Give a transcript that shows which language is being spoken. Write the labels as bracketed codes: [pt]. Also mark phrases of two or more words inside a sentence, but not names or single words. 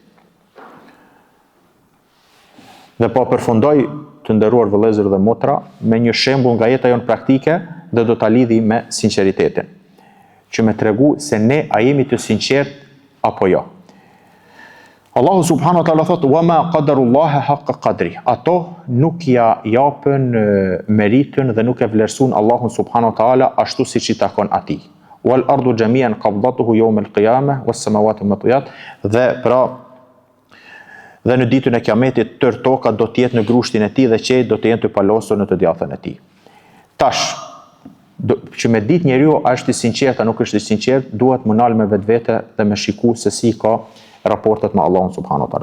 [sq] Dhe po përfundoj të nderuar vëllezër dhe motra me një shembull nga jeta jonë praktike dhe do ta lidhi me sinqeritetin, që më tregu se ne a jemi të sinqert apo jo. [ar] Allahu سبحانه وتعالى thot وما قدروا الله حق قدره. [sq] Ato nuk ja japën meritën dhe nuk e vlerësuan Allahun [ar] سبحانه وتعالى [sq] ashtu siç i takon atij. [ar] والأرض جميعا قبضته يوم القيامة والسماوات مطويات. [sq] Dhe në ditën e kiametit tërë toka do të jetë në grushtin e tij dhe qejt do të jenë të palosur në të djathën e tij. Tash, që me ditë njeriu a është i sinqert a nuk është i sinqert, duhet më nal me vetvete dhe me shiku se si ka raportet me Allahun [ar] سبحانه وتعالى.